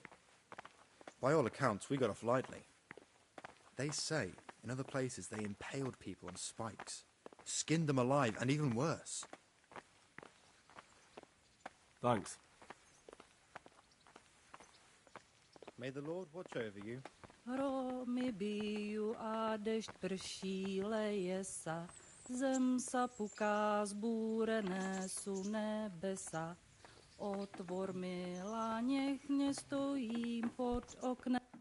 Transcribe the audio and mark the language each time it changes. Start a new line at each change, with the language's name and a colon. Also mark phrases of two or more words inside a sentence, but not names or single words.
English: By all accounts, we got off lightly. They say, in other places, they impaled people on spikes, skinned them alive, and even worse. Thanks. May the Lord watch over you.
Slovak: Hromy biju a dešť prší, leje sa, zem sa puká, zbúrené sú nebesa. Otvor milá, nech nestojím pod oknem.